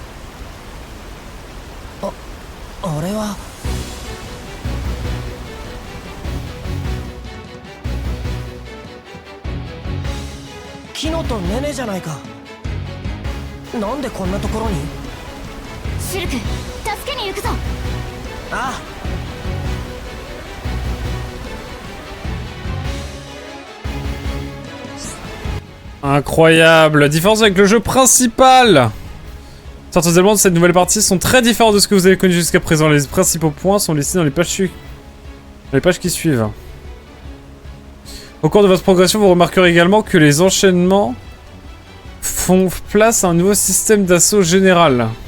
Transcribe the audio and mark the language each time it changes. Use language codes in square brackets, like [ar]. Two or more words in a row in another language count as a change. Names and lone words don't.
[ja] あれはキノとネネじゃないか。なんでこんなところに。シルク、助けに行くぞ。ああ、 [fr] Incroyable. La différence avec le jeu principal. Certains éléments de cette nouvelle partie sont très différents de ce que vous avez connu jusqu'à présent. Les principaux points sont listés dans les pages qui suivent. Au cours de votre progression, vous remarquerez également que les enchaînements font place à un nouveau système d'assaut général.